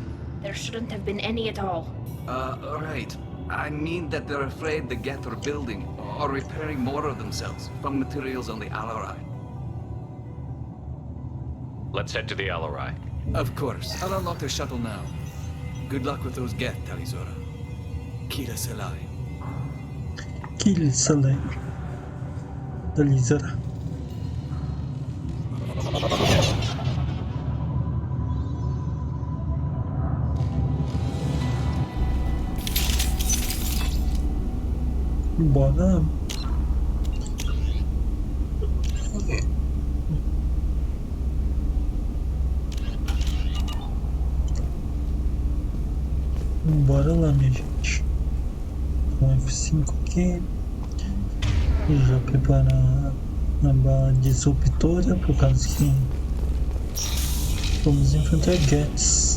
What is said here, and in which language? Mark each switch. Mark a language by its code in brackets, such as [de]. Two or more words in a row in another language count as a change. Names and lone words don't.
[en] There shouldn't have been any at all. Right. I mean that they're afraid the Geth are building or repairing more of themselves from materials on the Alarai. Let's head to the Alarai. Of course. I'll unlock the shuttle now. Good luck with those Geth, Tali, Zora. Kira Selai. Kira Selai. Tali, Zora. [pt] Bora. Bora lá, minha gente. Com F5 aqui. E já preparar a bala disruptora, por causa que vamos enfrentar Geths.